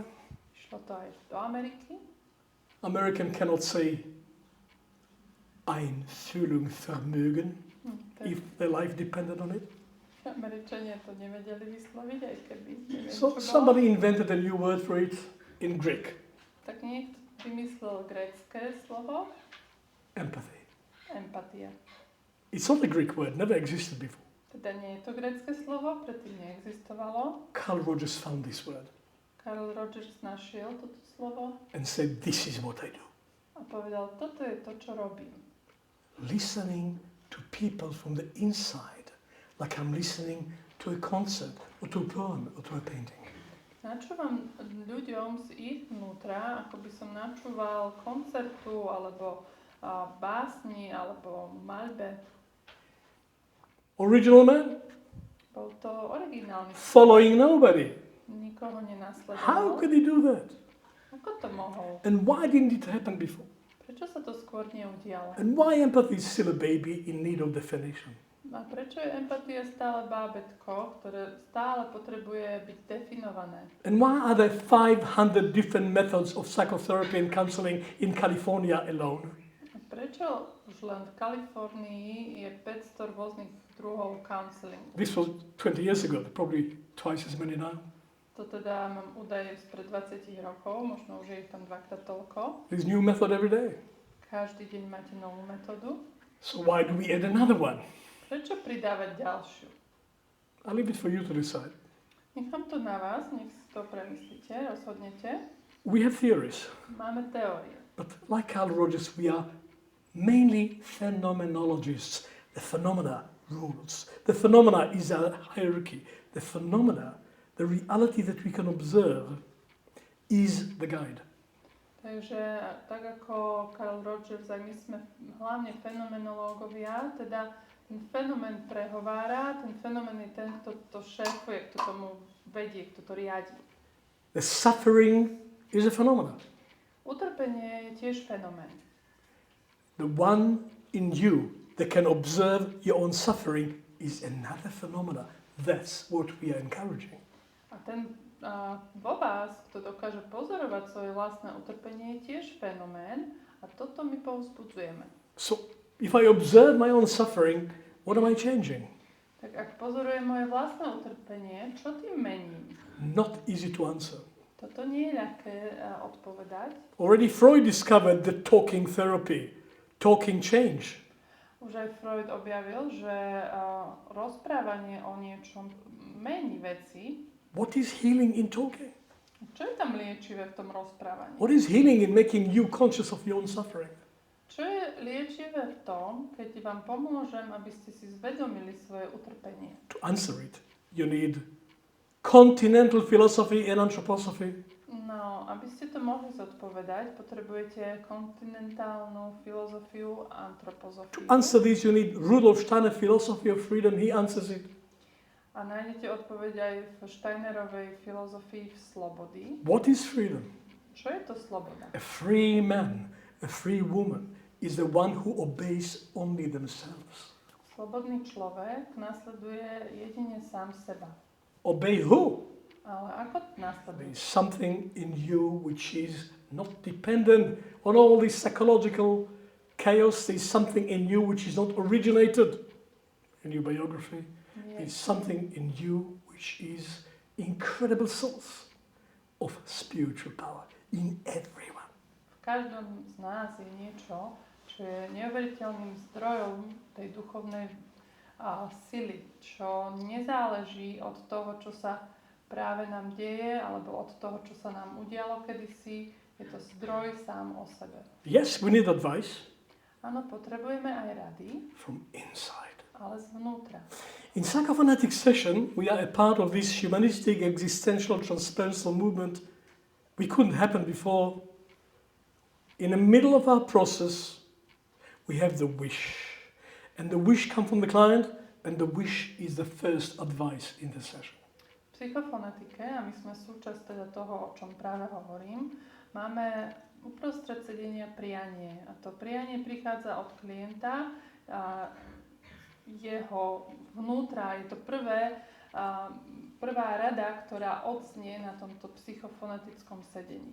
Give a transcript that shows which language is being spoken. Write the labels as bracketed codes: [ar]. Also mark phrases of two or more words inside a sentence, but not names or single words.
[sk] Išlo to aj do Ameriky. [en] American cannot say [de] Einfühlung Vermögen [en] if their life depended on it. [sk] Američania to nevedeli vysloviť, aj keby neviem, [en] So somebody invented a new word for it in Greek. [sk] Tak niekto vymyslel grécke slovo. [en] Empathy. [sk] Empatia. [en] It's not a Greek word, never existed before. [sk] Teda nie je to grécke slovo, predtým neexistovalo. [en] Carl Rogers found this word [sk] Carl Rogers našiel toto slovo [en] and said, this is what I do. [sk] a povedal, toto je to, čo robím. [en] Listening to people from the inside, like I'm listening to a concert, or to a poem, or to a painting. [sk] Načúvam ľuďom z ich vnútra, ako by som načúval koncertu, alebo básni, alebo maľbe. [en] Original man, [sk] Bol to originálny [en] following nobody. [sk] Nikoho nenasledoval. [en] How could he do that? [sk] Ako to mohol? [en] And why didn't it happen before? [sk] Prečo sa to skôr neudialo? [en] And why empathy is still a baby in need of definition? [sk] A prečo je empatia stále bábätko, ktoré stále potrebuje byť definované? [en] And why are there 500 different methods of psychotherapy and counseling in California alone? [sk] A prečo už len v Kalifornii je 500 rôznych druhov counselingu? [en] This was 20 years ago, probably twice as many now. [sk] To teda mám údaje spred 20 rokov, možno už je ich tam dvakrát toľko. [en] There's new method every day. [sk] Každý deň máte novú metódu. [en] So why do we add another one? [sk] Prečo pridávať ďalšiu? [en] I'll leave it for you to decide. [sk] Nechám to na vás, nech si to premyslíte, rozhodnete. [en] We have theories, [sk] Máme teórie. [en] but like Carl Rogers, we are mainly phenomenologists. The phenomena rules. The phenomena is a hierarchy. The phenomena, the reality that we can observe, is the guide. [sk] Takže tak ako Carl Rogers, aj my sme hlavne fenomenológovia, teda ten fenomén prehovára, ten fenomén je ten, kto to šéfuje, kto tomu vedie, kto to riadi. [en] The suffering is a phenomenon. [sk] Utrpenie je tiež fenomén. [en] The one in you that can observe your own suffering is another phenomena. That's what we are encouraging. [sk] A ten vo vás, kto dokáže pozorovať svoje vlastné utrpenie, je tiež fenomén a toto my povzbudzujeme. [en] So, if I observe my own suffering, what am I changing? [sk] Tak ak pozorujem moje vlastné utrpenie, čo tým mením? [en] Not easy to answer. [sk] Toto nie je ľahké odpovedať. [en] Already Freud discovered that talking therapy, talking change. [sk] Už aj Freud objavil, že rozprávanie o niečom mení veci. [en] What is healing in talking? [sk] Čo je tam liečivé v tom rozprávaní? [en] What is healing in making you conscious of your own suffering? [sk] Čo je liečivé v tom, keď vám pomôžem, aby ste si zvedomili svoje utrpenie? [en] To answer it, you need continental philosophy and anthroposophy. [sk] No, aby ste to mohli zodpovedať, potrebujete kontinentálnu filozofiu a antropozofiu. [en] To answer this, you need Rudolf Steiner philosophy of freedom. He answers it. [sk] A nájdete odpoveď aj v Steinerovej filozofii v slobody. [en] What is freedom? [sk] Čo je to sloboda? [en] A free man, a free woman is the one who obeys only themselves. [sk] Slobodný človek nasleduje jedine sám seba. [en] Obey who? [sk] Ale ako [en] There [sk] nasleduje? [en] is something in you which is not dependent on all this psychological chaos. There is something in you which is not originated in your biography. There is something in you which is incredible source of spiritual power in everyone. [sk] V každom z nás je niečo, čo je neuveriteľným zdrojom tej duchovnej sily, čo nezáleží od toho, čo sa práve nám deje, alebo od toho, čo sa nám udialo kedysi. Je to zdroj sám o sebe. [en] Yes, we need advice [sk] Áno, potrebujeme aj rady, [en] from inside. [sk] ale zvnútra. [en] In Psychophonetics session, we are a part of this humanistic existential transpersonal movement. We couldn't happen before. In the middle of our process, we have the wish. And the wish comes from the client, and the wish is the first advice in the session. [sk] V psychofonetike, a my sme súčasť teda toho, o čom práve hovorím, máme uprostred sedenia prianie. A to prianie prichádza od klienta, a jeho vnútra, je to prvá rada, ktorá odznie na tomto psychofonetickom sedení.